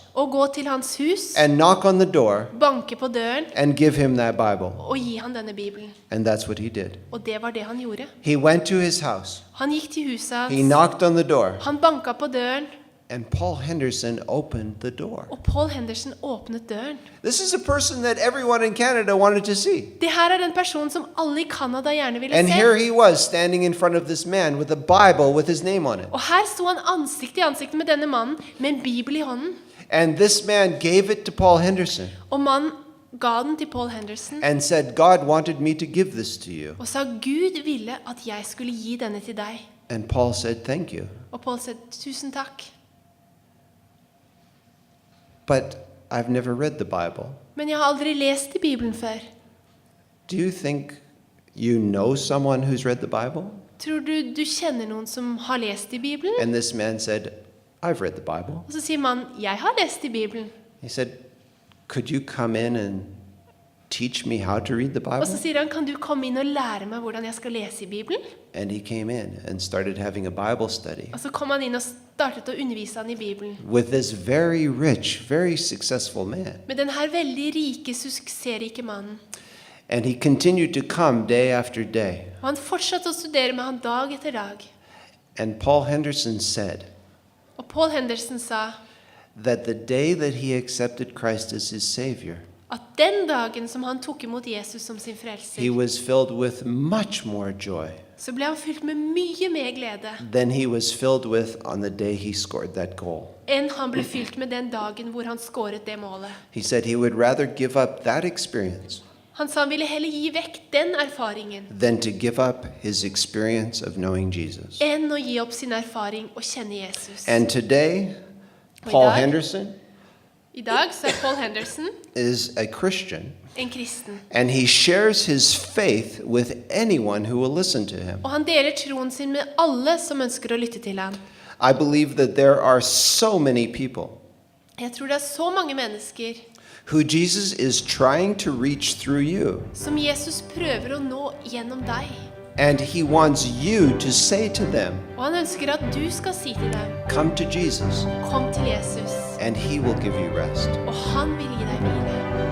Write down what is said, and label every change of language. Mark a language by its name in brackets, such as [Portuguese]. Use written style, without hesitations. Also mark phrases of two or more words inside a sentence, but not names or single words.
[Norwegian] Og gå til hans hus, [English] and knock on the door [Norwegian] banke på døren [English] and give him that Bible. [Norwegian] og gi han denne bibelen. [English] And that's what he did. [Norwegian] Og det var det han gjorde. [English] He went to his house, [Norwegian] Han gikk til huset [English] he [Norwegian] hans, [English] knocked on the door, [Norwegian] han banka på døren, [English] and Paul Henderson opened the door. [Norwegian] og Paul Henderson åpnet døren. [English] This is a person that everyone in Canada wanted to see. [Norwegian] Det her er den personen som alle i Canada gjerne ville [English] And here [Norwegian] se. [English] he was standing in front of this man with a Bible with his name on it. [Norwegian] Og her sto han ansikt i ansikt med denne mannen med en bibel i hånden. [English] And this man gave it to Paul Henderson [Norwegian] Og mannen ga den til Paul Henderson [English] and said, "God wanted me to give this to you." [Norwegian] og sa, Gud ville at jeg skulle gi denne til deg. [English] And Paul said, "Thank you." [Norwegian] Og Paul sa, tusen takk. [English] But I've never read the Bible. [Norwegian] Men jeg har aldri lest i Bibelen før. [English] Do you think you know someone who's read the Bible? [Norwegian] Tror du kjenner noen som har lest i Bibelen? [English] And this man said, "I've read the Bible." [Norwegian] Og så sier mannen, jeg har lest i Bibelen. [English] He said, "Could you come in and teach me how to read the [Norwegian] Og så [English] Bible?" [Norwegian] sier han, kan du komme inn og lære meg hvordan jeg skal lese i Bibelen? [English] And he came in and started having a Bible study [Norwegian] Og så kom han inn og startet å undervise han i Bibelen. [English] with this very rich, very successful man. [Norwegian] Med den her veldig rike, suksessrike mannen. [English] And he continued to come day after day. [Norwegian] Og han fortsatte å studere med han dag etter dag. [English] And Paul Henderson said [Norwegian] Og Paul Henderson sa [English] that the day that he accepted Christ as his Savior, [Norwegian] at den dagen som han tok imot Jesus som sin [English] he [Norwegian] frelser, [English] was filled with much more joy [Norwegian] så ble han fylt med mye mer glede [English] than he was filled with on the day he scored that goal. [Norwegian] enn han ble fylt med den dagen hvor han skåret det målet. [English] He said he would rather give up that experience [Norwegian] Han sa han ville heller gi vekk den erfaringen [English] than to give up his experience of knowing Jesus. [Norwegian] enn å gi opp sin erfaring og kjenne Jesus. [English] And today, [Norwegian] Og [English] Paul [Norwegian] i dag- [English] Henderson [Norwegian] I dag så er Paul Henderson [English] is a Christian, [Norwegian] en kristen. [English] and he shares his faith with anyone who will listen to him. [Norwegian] Og han deler troen sin med alle som ønsker å lytte til ham. [English] I believe that there are so many people [Norwegian] Jeg tror det er så mange mennesker [English] who Jesus is trying to reach through you. [Norwegian] som Jesus prøver å nå gjennom deg. [English] And he wants you to say to them, [Norwegian] Og han ønsker at du skal si til dem, [English] "Come to Jesus, [Norwegian] kom til Jesus, [English] and he will give you rest." [Norwegian] og han vil gi deg hvile.